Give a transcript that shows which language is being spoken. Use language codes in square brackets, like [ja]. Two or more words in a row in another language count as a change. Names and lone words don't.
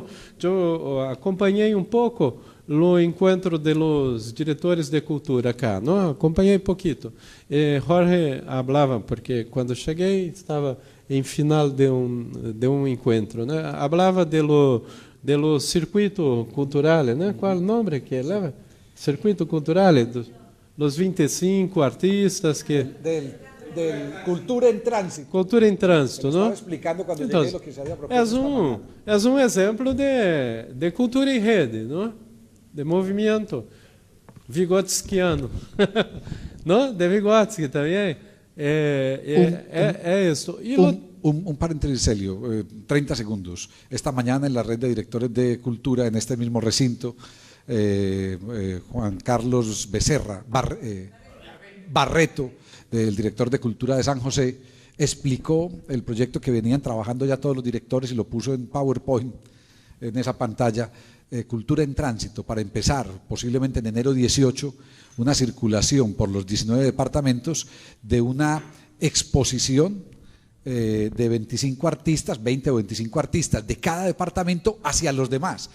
[pt] Eu acompanhei um pouco o encontro dos diretores de cultura cá, não? Acompanhei um pouquinho. Jorge falava, porque quando cheguei estava em final de um encontro, né? Falava do circuito cultural, né? Qual o nome que leva? [es] Circuito cultural, los 25 artistas que... Del Cultura en Tránsito. [pt] Cultura em Trânsito, não? Estava explicando quando [es] llegué lo que se había propuesto. [pt] É um exemplo de cultura em rede, não? De movimento vigotskiano, não? De Vygotsky também. É isso. [es] Un paréntesis, Celio, 30 segundos. Esta mañana en la red de directores de cultura, en este mismo recinto, Juan Carlos Becerra, Barreto, del director de cultura de San José, explicó el proyecto que venían trabajando ya todos los directores y lo puso en PowerPoint, en esa pantalla, Cultura en Tránsito, para empezar, posiblemente en enero 18, una circulación por los 19 departamentos de una exposición de 25 artistas, 20 o 25 artistas de cada departamento hacia los demás.